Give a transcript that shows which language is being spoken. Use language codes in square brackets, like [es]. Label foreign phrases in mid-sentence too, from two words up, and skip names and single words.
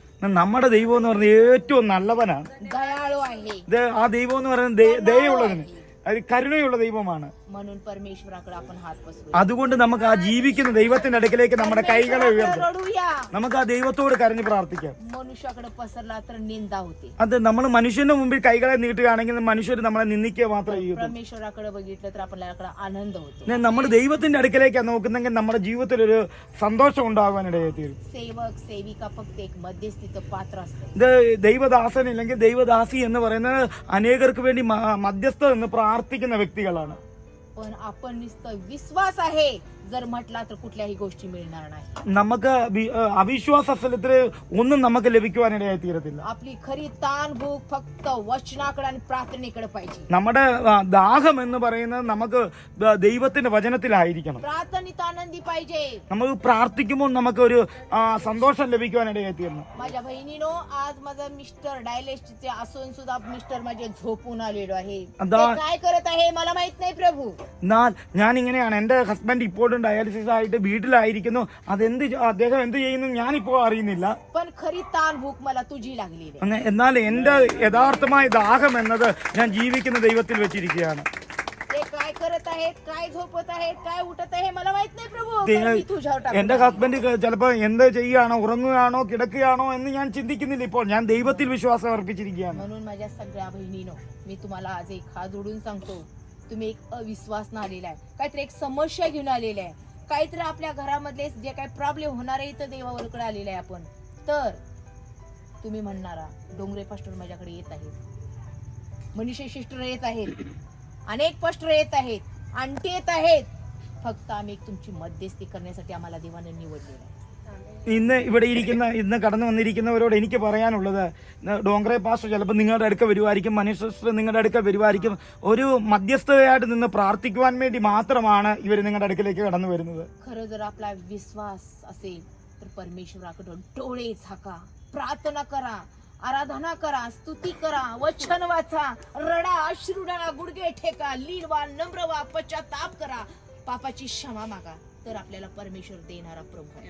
[ml] നമ്മുടെ ദൈവം എന്ന് പറയുന്നത് ഏറ്റവും നല്ലവനാണ്. [mr] दयाळू आहे, [ml] ഇത് ആ ദൈവം എന്ന് പറയുന്നത് ദയയുള്ളതിന്, അത് കരുണയുള്ള ദൈവമാണ്. [mr] म्हणून परमेश्वराकडे आपण हात पसरू, [ml] അതുകൊണ്ട് നമുക്ക് ആ ജീവിക്കുന്ന ദൈവത്തിന്റെ അടുക്കലേക്ക് നമ്മുടെ കൈകളെ ഉയർത്താം. [mr] रडूया. [ml] നമുക്ക് ആ ദൈവത്തോട് കരഞ്ഞു പ്രാർത്ഥിക്കാം. [mr] मनुष्याकडे पसरला तर निंदा होते, [ml] അത് നമ്മൾ മനുഷ്യന്റെ മുമ്പിൽ കൈകളെ നീട്ടുകയാണെങ്കിൽ മനുഷ്യർ നമ്മളെ നിന്ദിക്കുക മാത്രമേ ചെയ്യൂ. [mr] परमेश्वराकडे बघितलं तर आपल्याकडे आनंद होतो. [ml] നമ്മൾ ദൈവത്തിന്റെ അടുക്കലേക്കാണ് നോക്കുന്നെങ്കിൽ നമ്മുടെ ജീവിതത്തിൽ ഒരു സന്തോഷം ഉണ്ടാകാനിടയായി തീരും. [mr] सेवक सेविका फक्त एक मध्यस्थीचं पात्र असतं. [ml] ഇത് ദൈവദാസൻ ഇല്ലെങ്കിൽ ദൈവദാസി എന്ന് പറയുന്നത് അനേകർക്ക് വേണ്ടി മധ്യസ്ഥ എന്ന് പ്രാർത്ഥിക്കുന്ന വ്യക്തികളാണ്. [mr] पण आपण नुसतं विश्वास आहे जर म्हटला तर कुठल्याही गोष्टी मिळणार नाही. [ml] നമുക്ക് അവിശ്വാസ സ്ഥലത്തിൽ ഒന്നും നമുക്ക് ലഭിക്കുവാനിടയായി തീരത്തില്ല. [mr] आपली खरी ताण भूक फक्त वचनाकडे आणि प्रार्थनेकडे पाहिजे. [ml] നമ്മുടെ ദാഹം എന്ന് പറയുന്നത് നമുക്ക് ദൈവത്തിന്റെ വചനത്തിലായിരിക്കണം. [mr] प्रार्थनेत आनंदी पाहिजे. [ml] നമുക്ക് പ്രാർത്ഥിക്കുമ്പോൾ നമുക്ക് ഒരു സന്തോഷം ലഭിക്കുവാനിടയായി തീരണം. [mr] माझ्या बहिणीनो, आज माझा मिस्टर डायलिसिसचे असून सुद्धा मिस्टर माझे झोपून आलेलो आहे. ते काय करत आहे मला माहित नाही प्रभू. [ml] എന്നാൽ ഞാൻ ഇങ്ങനെയാണ്, എന്റെ ഹസ്ബൻഡ് ഇപ്പോഴും ഡയാലിസിസ് ആയിട്ട് വീട്ടിലായിരിക്കുന്നു. അദ്ദേഹം എന്ത് ചെയ്യുന്നു ഞാനിപ്പോ അറിയുന്നില്ല. [mr] पण खरी ताण भूक मला तुझी लागलेली आहे. [ml] എന്നാൽ എന്റെ യഥാർത്ഥമായ ദാഹം എന്നത് ഞാൻ ജീവിക്കുന്ന ദൈവത്തിൽ വെച്ചിരിക്കുകയാണ്. [mr] ते काय करत आहेत, काय झोपत आहेत, काय उठत आहे मला माहित नाही प्रभू. पण मी तुझ्यावर टाकतो. [ml] എന്റെ ഹസ്ബൻഡ് ചിലപ്പോ എന്ത് ചെയ്യുകയാണോ, ഉറങ്ങുകയാണോ, കിടക്കുകയാണോ എന്ന് ഞാൻ ചിന്തിക്കുന്നില്ല. ഇപ്പോൾ ഞാൻ ദൈവത്തിൽ വിശ്വാസം അർപ്പിച്ചിരിക്കുകയാണ്. [mr] म्हणून माझ्या सगळ्या बहिणीनो, मी तुम्हाला आज एक हात जोडून सांगतो, तुम्ही एक अविश्वास न आलेला आहे, काहीतरी एक समस्या घेऊन आलेला आहे, काहीतरी आपल्या घरामधले जे काही प्रॉब्लेम होणार आहे तर देवावरकडे आलेला आहे आपण. तर तुम्ही म्हणणारा डोंगरे पास्टर माझ्याकडे येत आहेत, मनीषा सिस्टर येत आहेत, अनेक पास्टर येत आहेत, आंटी येत आहेत, फक्त आम्ही एक तुमची मध्यस्थी करण्यासाठी आम्हाला देवाने निवडलेलं आहे. [ml] ഇന്ന് കടന്നു വന്നിരിക്കുന്നവരോട് എനിക്ക് പറയാനുള്ളത്, ഡോങ്റെ പാസ്റ്റർ ചിലപ്പോൾ നിങ്ങളുടെ അടുക്ക വരുമായിരിക്കും, മനീഷ് സിസ്റ്റർ നിങ്ങളുടെ അടുക്ക വരുമായിരിക്കും. ഒരു മധ്യസ്ഥതയായിട്ട് നിന്ന് പ്രാർത്ഥിക്കുവാൻ വേണ്ടി മാത്രമാണ് ഇവർ നിങ്ങളുടെ അടുക്കിലേക്ക് കടന്നു വരുന്നത്. [mr] खरं जर आपला विश्वास असेल तर परमेश्वराकडे डोळे झाका, प्रार्थना करा, आराधना करा, स्तुती करा, वचन वाचा, रडा, अश्रू डाळा, गुडघे ठेका, लीन व्हा, नम्र व्हा, पश्चाताप करा, पापाची क्षमा मागा, तर आपल्याला परमेश्वर देणारा प्रभू आहे.